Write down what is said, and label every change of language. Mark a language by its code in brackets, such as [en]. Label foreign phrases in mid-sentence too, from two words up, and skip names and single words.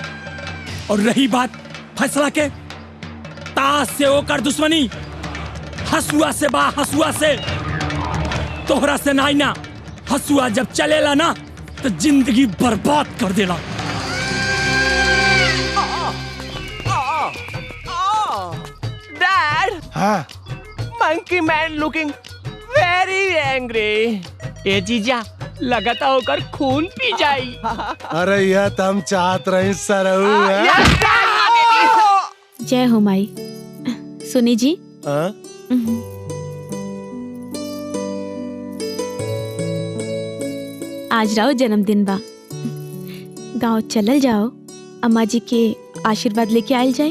[bho] और रही बात फैसला के, ताश से होकर दुश्मनी, हसुआ से बा हसुआ से, तोहरा से नाई ना। हसुआ जब चलेला ना तो जिंदगी बर्बाद कर देला। [en] Dad, [bho] हाँ [en] monkey man looking very angry. [bho] ए जीजा लगता होकर खून पी जाई। अरे यह तो हम चाहत रहे सरऊ। जय हो माई। सुनी जी, आज राव जन्मदिन बा, गांव चलल जाओ, अम्मा जी के आशीर्वाद लेके आयल जाए।